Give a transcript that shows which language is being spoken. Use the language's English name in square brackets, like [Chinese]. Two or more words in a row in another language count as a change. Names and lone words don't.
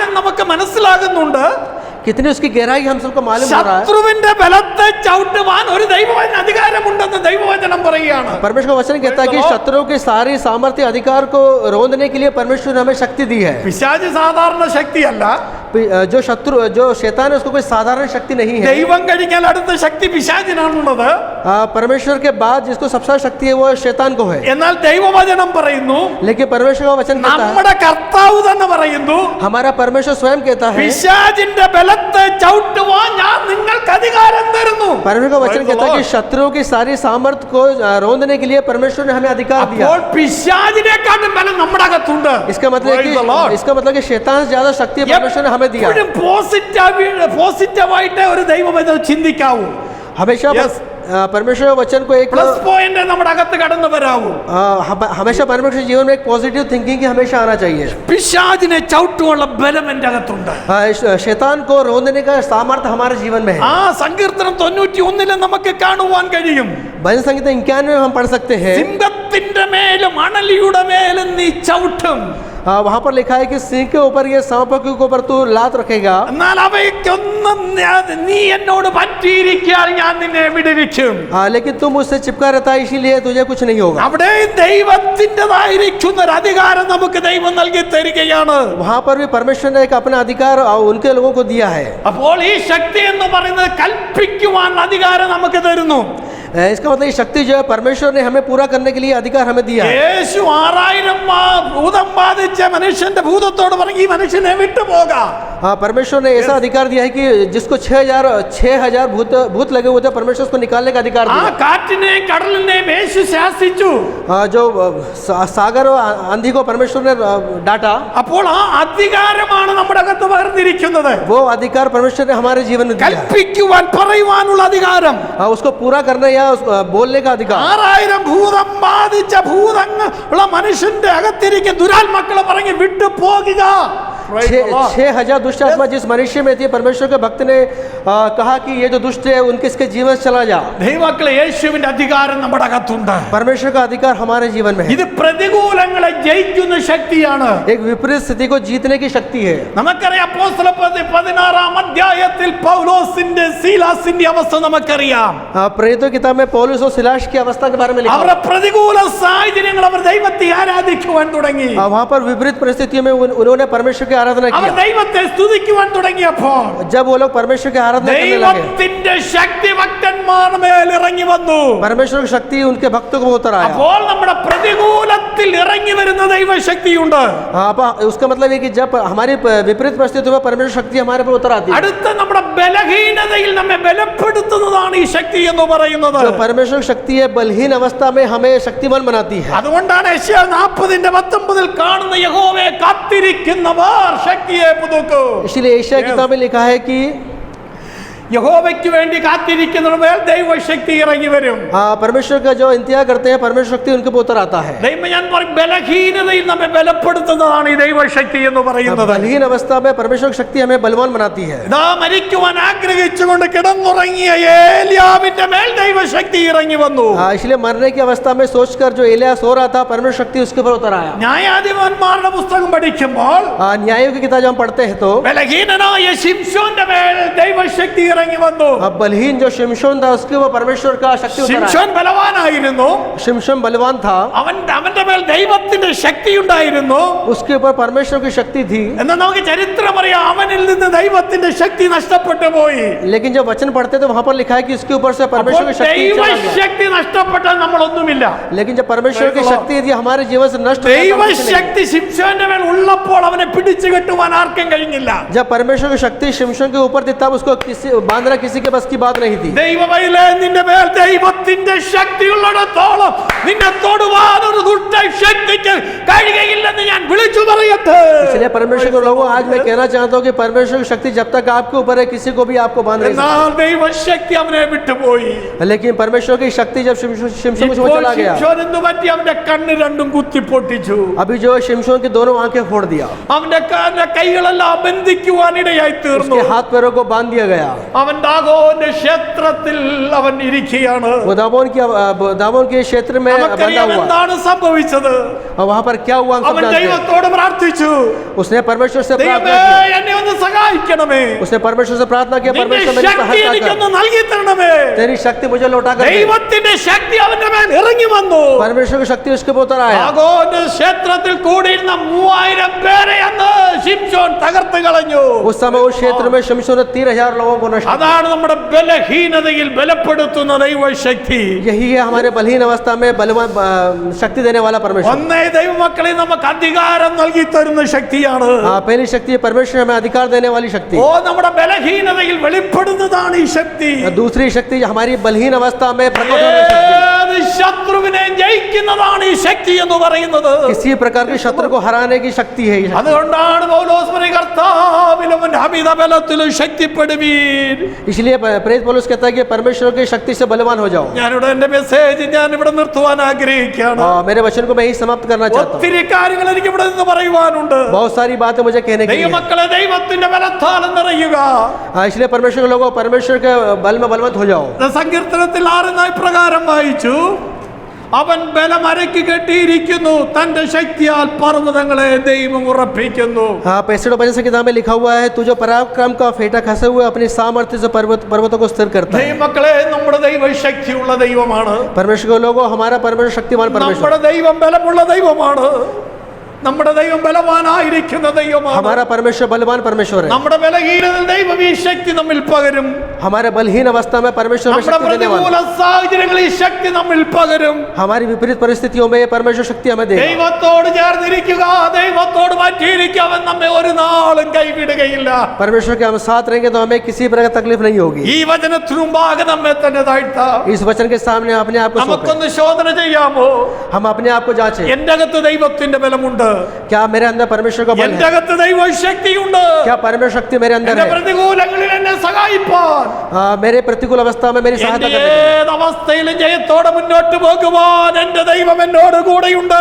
[Malayalam] എത്രത്തോളം അതിന്റെ ആഴം നമുക്ക് മനസ്സിലാകുന്നുണ്ട്. [Hindi] कितनी उसकी गहराई हम सबको मालूम हो रहा है। [Malayalam] ശത്രുവിന്റെ ബലത്തെ ചവിട്ടുവാൻ ഒരു ദൈവവചന അധികാരമുണ്ടെന്ന് ദൈവവചനം പറയുകയാണ്. [Hindi] परमेश्वर का वचन कहता है कि शत्रुओं की सारी सामर्थ्य अधिकार को रोंदने के लिए परमेश्वर ने हमें शक्ति दी है। [Malayalam] പിശാച് സാധാരണ ശക്തിയല്ല. [Hindi] जो शत्रु जो शैतान है उसको कोई साधारण शक्ति नहीं है। [Malayalam] ദൈവം കഴിഞ്ഞാൽ അടുത്ത ശക്തി പിശാചിനാണുള്ളത്. [Hindi] परमेश्वर के बाद जिसको सबसे शक्ति है वो शैतान को है। [Malayalam] എന്നാൽ ദൈവവചനം പറയുന്നു, [Hindi] लेकिन परमेश्वर का वचन कहता है, [Malayalam] നമ്മുടെ കർത്താവ് തന്നെ പറയുന്നു, [Hindi] हमारा परमेश्वर स्वयं कहता है, [Malayalam] പിശാചിന്റെ ബലത്തെ ചവിട്ടുവാൻ ഞാൻ നിങ്ങൾക്ക് അധികാരം തരുന്നു. [Hindi] परमेश्वर का वचन कहता है कि शत्रुओं की सारी सामर्थ्य को रोंदने के लिए परमेश्वर ने हमें अधिकार दिया। [Malayalam] അപ്പോൾ പിശാചിനെക്കാട്ടും ബലം നമ്മുടെ അകത്തുണ്ട്. [Hindi] इसका मतलब कि शैतान से ज्यादा शक्ति परमेश्वर ने हमें दिया। [Malayalam] എപ്പോഴും പോസിറ്റീവായിട്ട് ഒരു ദൈവവചനം ചിന്തിക്കാവൂ. [Hindi] हमेशा परमेश्वर के वचन को एक [English] plus point [Malayalam] നമ്മുടെ അകത്ത് കടന്നു വരാവൂ. [Hindi] हमेशा परमेश्वर जीवन में एक [English] positive thinking [Hindi] की हमेशा आना चाहिए। [Malayalam] പിശാചിനെ ചവിട്ടുവാനുള്ള ബലം എൻ്റെ അകത്തുണ്ട്. [Hindi] शैतान को रोंदने का सामर्थ्य हमारे जीवन में है। [Malayalam] ആ സങ്കീർത്തനം 91 നമുക്ക് കാണുവാൻ കഴിയും. [Hindi] भजन संहिता 91 में हम पढ़ सकते हैं, [Malayalam] സിംഹത്തിന്റെ മേലും അണലിയുടെ മേലും നീ ചവിട്ടും. [Hindi] वहां पर लिखा है कि सिंह के ऊपर ये सांपों के ऊपर तू लात रखेगा, [Malayalam] എന്നാൽ അവയ്ക്കൊന്നും നീ എന്നോട് പറ്റിയിരിക്കാൻ ഞാൻ നിന്നെ വിടുവിക്കും. [Hindi] लेकिन तुम मुझसे चिपका रहता है इसीलिए तुझे कुछ नहीं होगा। [Malayalam] അവിടെ ദൈവത്തിൻ്റെതായിരിക്കുന്ന ഒരു അധികാരം നമുക്ക് ദൈവം നൽകി തരികയാണ്. [Hindi] वहां पर भी परमेश्वर ने एक अपना अधिकार उनके लोगों को दिया है। [Malayalam] അപ്പോൾ ഈ ശക്തി എന്ന് പറയുന്നത് കൽപ്പിക്കുവാൻ അധികാരം നമുക്ക് തരുന്നു. [Hindi] इसका मतलब ये शक्ति जो है परमेश्वर ने हमें पूरा करने के लिए अधिकार हमें दिया है। [Malayalam] യേശു 6000 ഭൂതം ബാധിച്ച മനുഷ്യന്റെ ഭൂതത്തോട് പറഞ്ഞു, ഈ മനുഷ്യനെ വിട്ടുപോകാ. [Hindi] परमेश्वर ने ऐसा अधिकार दिया है कि जिसको 6000 भूत लगे हुए थे, परमेश्वर उसको निकालने का अधिकार [Malayalam] ആ [Hindi] दिया। [Malayalam] കാറ്റിനെയും കടലിനെയും യേശു ശാസിച്ചു. [Hindi] जो सागर और आंधी को परमेश्वर ने डांटा, [Malayalam] അപ്പോൾ ആ അധികാരമാണ് നമ്മുടെ അകത്ത് പകർന്നിരിക്കുന്നത്. [Hindi] वो अधिकार परमेश्वर ने हमारे जीवन में दिया है। [Malayalam] കൽപ്പിക്കുവാൻ പറയുവാനുള്ള അധികാരം, [Hindi] उसको पूरा करने या बोलने का अधिकार। [Malayalam] 6000 ഭൂതം ബാധിച്ച ഭൂതങ്ങളുള്ള മനുഷ്യന്റെ അകത്തിരിക്കുന്ന ദുരാത്മാക്കളെ പറഞ്ഞ് വിട്ടു പോകുക. [Hindi] 6000 दुष्ट आत्मा जिस मनुष्य में थी, परमेश्वर के भक्त ने कहा कि ये जो दुष्ट है उनके इसके जीवन से चला जा। [Malayalam] ദൈവമക്കളെ, യേശുവിന്റെ അധികാരം നമ്മുടെ അകത്തുണ്ട്. [Hindi] परमेश्वर का अधिकार हमारे जीवन में है। [Malayalam] ഇത് പ്രതികൂലങ്ങളെ ജയിക്കുന്ന ശക്തിയാണ്. [Hindi] एक विपरीत स्थिति को जीतने की शक्ति है। [Malayalam] നമുക്കറിയാം, അപ്പോസ്തലപ്രവൃത്തി 16 അധ്യായത്തിൽ പൗലോസിന്റെ സീലാസിന്റെ അവസ്ഥ നമുക്കറിയാം. [Hindi] प्रेरितों की किताब में पौलुस और सिलास की अवस्था के बारे में लिखा [Malayalam] അവരുടെ പ്രതികൂല സാഹചര്യങ്ങൾ അവർ ദൈവത്തെ ആരാധിക്കുവാൻ തുടങ്ങി. [Hindi] वहां पर विपरीत परिस्थितियों में उन्होंने परमेश्वर की आराधना [Malayalam] അവർ [Hindi] किया। [Malayalam] ദൈവത്തെ സ്തുതിക്കുവാൻ തുടങ്ങിയപ്പോൾ [Hindi] जब वो लोग परमेश्वर की आराधना करने लगे, [Malayalam] ദൈവത്തിന്റെ ശക്തി ഭക്തന്മാരുടെ മേൽ ഇറങ്ങി വന്നു. [Hindi] परमेश्वर की शक्ति उनके भक्तों को उतर आया। [Malayalam] അപ്പോൾ നമ്മുടെ പ്രതികൂലത്തിൽ ഇറങ്ങി വരുന്ന ദൈവശക്തിയുണ്ട്. [Hindi] उसका मतलब है कि जब हमारी विपरीत परिस्थितियों में परमेश्वर शक्ति हमारे पर उतर आती है। [Malayalam] അടുത്ത നമ്മുടെ ബലഹീനതയിൽ നമ്മെ ബലപ്പെടുത്തുന്നതാണ് ഈ ശക്തി എന്ന് പറയുന്നത്. [Hindi] जो परमेश्वर की शक्ति है बलहीन अवस्था में हमें शक्तिमान बनाती है। [Malayalam] അതുകൊണ്ടാണ് യെശയ്യാ 40:19 കാണുന്ന യഹോവയെ കാത്തിരിക്കുന്നവർ ശക്തിയെ പുതുക്കും. [Hindi] इसीलिए एशिया की किताब में लिखा है कि [Malayalam] യഹോവയ്ക്ക് വേണ്ടി കാത്തിരിക്കുന്നവരുടെ മേൽ ദൈവശക്തി ഇറങ്ങി വരും. [Hindi] परमेश्वर का जो इंतजार करते हैं परमेश्वर शक्ति उनके ऊपर उतर आता है। [Malayalam] ദൈവം ഞാൻ പറയും, ബലഹീനതയിൽ നമ്മെ ബലപ്പെടുത്തുന്നതാണ് ഈ ദൈവശക്തി എന്ന് പറയുന്നത്. [Hindi] बलहीन अवस्था में परमेश्वर की शक्ति हमें बलवान बनाती है। [Malayalam] ഇതാ മരിക്കുവാൻ ആഗ്രഹിച്ചുകൊണ്ട് കിടന്നുറങ്ങിയ ഏലിയാവിന്റെ മേൽ ദൈവശക്തി ഇറങ്ങി വന്നു. [Hindi] इसलिए मरने की अवस्था में सोचकर जो एलिया सो रहा था, परमेश्वर शक्ति उसके ऊपर उतर आया। [Malayalam] ന്യായാധിപന്മാരുടെ പുസ്തകം പഠിക്കുമ്പോൾ [Hindi] न्यायों की किताब जब हम पढ़ते हैं तो [Malayalam] ബലഹീനനായ ശിംശോന്റെ മേൽ ദൈവശക്തി ഇറങ്ങി വന്നു. [Hindi] बलहीन जो शिमशोन था उसके ऊपर परमेश्वर का शक्ति उतर आया। [Malayalam] ശിംശോൻ ബലവാനായിരുന്നു. [Hindi] शिमशोन बलवान था, [Malayalam] അവന്റെ മേൽ ദൈവത്തിന്റെ ശക്തി ഉണ്ടായിരുന്നു. [Hindi] उसके ऊपर परमेश्वर की शक्ति थी। [Malayalam] എന്നാൽ നമുക്ക് ചരിത്രം അറിയാം, അവനിൽ നിന്ന് ദൈവത്തിന്റെ ശക്തി നഷ്ടപ്പെട്ടു പോയി. [Hindi] लेकिन जब वचन पढ़ते तो वहां पर लिखा है कि उसके ऊपर से परमेश्वर की शक्ति चला गया। [Malayalam] ദൈവശക്തി നഷ്ടപ്പെട്ടാൽ നമ്മളൊന്നുമില്ല. [Hindi] लेकिन जब परमेश्वर की शक्ति यदि हमारे जीवन से नष्ट हो जाए तो हम कुछ नहीं। [Malayalam] ദൈവശക്തി ശിംശോന്റെ മേൽ ഉള്ളപ്പോൾ അവനെ പിടിച്ചു കെട്ടുവാൻ ആർക്കും കഴിഞ്ഞില്ല. [Hindi] जब परमेश्वर की शक्ति शिमशोन के ऊपर थी तब उसको बांधना किसी के बस की बात नहीं थी। [Malayalam] ദൈവമയിലേ, നിന്റെ മേൽ ദൈവത്തിന്റെ ശക്തി ഉള്ളിടത്തോളം നിന്നെ തൊടുവാൻ ഒരു ദുഷ്ട ശക്തിക്ക് കഴിയുകയില്ലെന്ന് ഞാൻ വിളിച്ചു പറയട്ടെ. [Hindi] इसलिए परमेश्वर के लोगों, आज मैं कहना चाहता हूँ कि परमेश्वर की शक्ति जब तक आपके ऊपर है किसी को भी आपको बांध नहीं सकती। [Malayalam] എന്നാൽ ദൈവശക്തി അവനെ വിട്ടുപോയി. [Hindi] लेकिन परमेश्वर की शक्ति जब शिमशोन को छोड़ चला गया, [Malayalam] ശിംശോൻ എന്തു പറ്റി? അവന്റെ കണ്ണ് രണ്ടും കുത്തി പൊട്ടിച്ചു. [Hindi] अभी जो शिमशोन की दोनों आंखें फोड़ दी। लिया, [Malayalam] അവന്റെ കൈകളെല്ലാം ബന്ധിക്കുവാനിടയായി തീർന്നു. [Hindi] उसके हाथ पैरों को बांध दिया गया। [Malayalam] അവൻ ദാഗോന്റെ ക്ഷേത്രത്തിൽ അവൻ ഇരിക്കുകയാണ്. [Hindi] वो दामोन के क्षेत्र में बंधा [Malayalam] നമുക്കറിയാം [Hindi] हुआ। [Malayalam] എന്താണ് സംഭവിച്ചത്. [Hindi] और वहाँ पर क्या हुआ हम सब [Malayalam] അവൻ [Hindi] जानते हैं। [Malayalam] ദൈവത്തോട് പ്രാർത്ഥിച്ചു, [Hindi] उसने परमेश्वर से प्रार्थना [Malayalam] ദൈവമേ [Hindi] की, [Malayalam] എന്നെ ഒന്ന് സഹായിക്കണമേ, [Hindi] उसने परमेश्वर से प्रार्थना किया, [Malayalam] നിന്റെ [Hindi] परमेश्वर मेरी [Malayalam] ശക്തി [Hindi] सहायता [Malayalam] എനിക്കൊന്ന് [Hindi] कर, [Malayalam] നൽകി തരണമേ. [Hindi] तेरी शक्ति मुझे लौटा कर दे। [Malayalam] ദൈവത്തിന്റെ ശക്തി അവന്റെ മേൽ ഇറങ്ങി വന്നു. [Hindi] परमेश्वर की शक्ति उसके ऊपर उतर आया। [Malayalam] ദാഗോന്റെ ക്ഷേത്രത്തിൽ കൂടിയിരുന്ന 3000 പേരെ അന്ന് ശിംശോൻ തകർത്ത് കളഞ്ഞു. [Hindi] उस समय उस क्षेत्र में शमशोन ने 3000 लोगों को नष्ट किया। [Malayalam] അതാണ് നമ്മുടെ ബലഹീനതയിൽ ബലപ്പെടുത്തുന്ന ദൈവശക്തി. [Hindi] यही है हमारे बलहीन अवस्था में बलवान शक्ति देने वाला परमेश्वर। [Malayalam] ഒന്നേ ദൈവമക്കളെ നമുക്ക് അധികാരം നൽകി തരുന്ന ശക്തിയാണ്. [Hindi] हाँ, पहली शक्ति है परमेश्वर हमें अधिकार देने वाली शक्ति। [Malayalam] ഓ നമ്മുടെ ബലഹീനതയിൽ വെളിപ്പെടുന്നതാണ് ഈ ശക്തി. [Hindi] दूसरी शक्ति हमारी बलहीन अवस्था में प्रकट होने की शक्ति। [Malayalam] ഏത് ശത്രുവിനെ ജയിക്കുന്നതാണ് ഈ ശക്തി എന്ന് പറയുന്നത്. [Hindi] किसी प्रकार के शत्रु को हराने की शक्ति है ये शक्ति। [Malayalam] അതുകൊണ്ടാണ് പൗലോസ് പറയുന്നത്, കർത്താവിലും അമിത ബലത്തിലും ശക്തിപ്പെടുവീൻ. [Hindi] इसलिए प्रेरित पौलुस कहता है कि परमेश्वर की शक्ति से बलवान हो जाओ। [Malayalam] ഞാനിവിടെ എന്റെ മെസ്സേജ് ഞാൻ ഇവിടെ നിർത്തുവാൻ ആഗ്രഹിക്കുകയാണ്. [Hindi] मेरे वचन को मैं ही समाप्त करना चाहता हूँ। [Malayalam] ഒത്തിരി കാര്യങ്ങൾ എനിക്ക് ഇവിടെ നിന്ന് പറയുവാനുണ്ട്. [Hindi] बहुत सारी बातें मुझे कहने की है। [Malayalam] ദൈവമക്കളെ ദൈവത്തിന്റെ ബലത്താൽ നിറയുക. [Hindi] इसलिए परमेश्वर के लोगों परमेश्वर के बल में बलवंत हो जाओ। [Malayalam] സങ്കീർത്തനത്തിൽ 6 പ്രകാരം വായിച്ചു, അവൻ ബലമരയ്ക്ക് കെട്ടിയിരിക്കുന്നു, തന്റെ ശക്തിയാൽ പർവ്വതങ്ങളെ ദൈവം ഉറപ്പിക്കുന്നു. [Hindi] हाँ, 65 की किताब में लिखा हुआ है, तू जो पराक्रम का फेटा खसे हुए अपनी सामर्थ्य से पर्वतों को स्थिर करता है। [Malayalam] ദൈവമക്കളെ നമ്മുടെ ദൈവം ശക്തിയുള്ള ദൈവമാണ്. [Hindi] परमेश्वर के लोगों हमारा परमेश्वर शक्तिमान परमेश्वर। [Malayalam] നമ്മുടെ ദൈവം ബലമുള്ള ദൈവമാണ്. നമ്മുടെ ദൈവം ബലവാനായിരിക്കുന്ന ദൈവമാണ്. [Hindi] हमारा परमेश्वर बलवान परमेश्वर है। [Malayalam] നമ്മുടെ ബലഹീനതയിൽ ദൈവം ഈ ശക്തി നമ്മിൽ പകരും. [Hindi] हमारे बलहीन अवस्था में परमेश्वर में [Malayalam] നമ്മുടെ [Hindi] शक्ति देने वाला। [Malayalam] പ്രതികൂല സാഹചര്യങ്ങളിൽ ഈ ശക്തി നമ്മിൽ പകരും. [Hindi] हमारी विपरीत परिस्थितियों में ये परमेश्वर शक्ति हमें देगा। [Malayalam] ദൈവത്തോട് ചേർന്നിരിക്കുക, ദൈവത്തോട് മാറ്റിയിരിക്കുക, അവൻ നമ്മെ ഒരു നാളും കൈവിടുകയില്ല. [Hindi] परमेश्वर के हम साथ रहेंगे तो हमें किसी प्रकार तकलीफ नहीं होगी। [Malayalam] ഈ വചനത്തിനു മുമ്പാകെ നമ്മെ തന്നെ താഴ്ത്താം. [Hindi] इस वचन के सामने अपने आप को सौंपें। [Malayalam] നമുക്കൊന്ന് ശോധന ചെയ്യാമോ? [Hindi] हम अपने आप को जांचें। [Malayalam] എന്റെ അകത്ത് ദൈവത്തിന്റെ ബലമുണ്ട്. [Hindi] क्या मेरे अंदर परमेश्वर का बल [Malayalam] എന്റെ [Hindi] है? [Malayalam] അകത്ത് ദൈവശക്തിയുണ്ട്. [Hindi] क्या परमेश्वर शक्ति मेरे अंदर [Malayalam] എന്റെ [Hindi] है? [Malayalam] പ്രതികൂലങ്ങളിൽ എന്നെ സഹായിപ്പാൻ, [Hindi] मेरे प्रतिकूल अवस्था में मेरी सहायता [Malayalam] എന്റെ [Hindi] करने के लिए। [Malayalam] ഏത് അവസ്ഥയിലും ജയത്തോടെ മുന്നോട്ട് പോകുവാൻ എന്റെ ദൈവം എന്നോട് കൂടെയുണ്ട്.